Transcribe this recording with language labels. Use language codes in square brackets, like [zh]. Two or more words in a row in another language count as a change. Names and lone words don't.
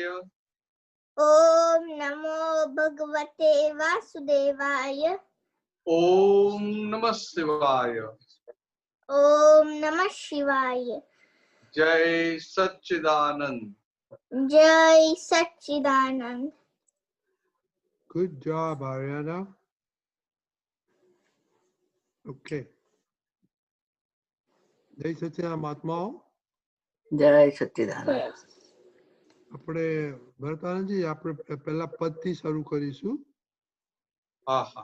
[sa] ओम नमो भगवते वासुदेवाय ओम नमः शिवाय ओम नमः शिवाय। [hi] जय सच्चिदानंद जय सच्चिदानंद। [en] Good job, Ariana. Okay. [gu] જય સચ્ચિદાનંદ મહાત્માઓ. જય સચ્ચિદાનંદ. આપણે ભરતાનંદજી આપણે પહેલા પદથી શરૂ કરીશું. હા હા.